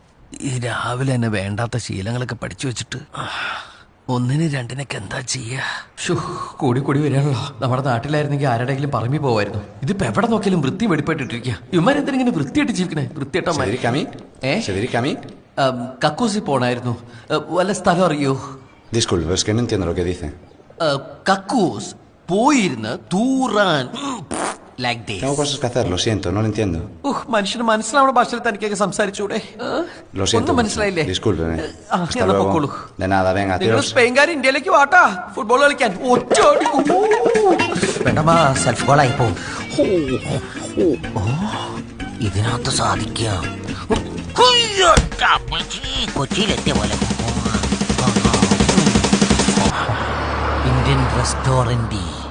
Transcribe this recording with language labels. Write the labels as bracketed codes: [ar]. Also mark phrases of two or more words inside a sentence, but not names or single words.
[ml] ഈ രാവിലെ തന്നെ വേണ്ടാത്ത ശീലങ്ങളൊക്കെ പഠിച്ചു വെച്ചിട്ട് ഒന്നിന് രണ്ടിനൊക്കെ എന്താ ചെയ്യാ? കൂടി കൂടി വരികയാണല്ലോ. നമ്മുടെ നാട്ടിലായിരുന്നെങ്കിൽ ആരുടെയെങ്കിലും പറമ്പിൽ പോവായിരുന്നു. ഇതിപ്പോ എവിടെ നോക്കിയാലും വൃത്തി വെടിപ്പായിട്ടിരിക്കുക. ഇവന്മാരെന്തിനെ വൃത്തിയായിട്ട് ജീവിക്കണേ? വൃത്തിയായിട്ട കക്കൂസി പോണായിരുന്നു. വല്ല സ്ഥലം അറിയോ? [es] Disculpe, es que no entiendo lo que dice. [ml] കക്കൂസ് പോയിരുന്ന് തൂറാൻ. [es] Tengo cosas que hacer, lo siento, no lo entiendo. [ml] മനുഷ്യന് മനസ്സിലാവുന്ന ഭാഷയിൽ തനിക്കൊക്കെ സംസാരിച്ചൂടെ? [es] Lo siento. [ml] ഒന്നും മനസ്സിലായില്ലേ? [es] Disculpe. Hasta luego. De nada, venga, [ml] നിങ്ങൾ [es] adiós. [ml] സ്പെയിൻകാർ ഇന്ത്യയിലേക്ക് വാട്ടാ ഫുട്ബോൾ കളിക്കാൻ. വേണ്ടമാ സെൽഫ് ഗോളായി പോവും. ഇതിനകത്ത് സാധിക്കാം. കൊച്ചിയിലെത്തിയ പോലെ [en] Indian restaurant.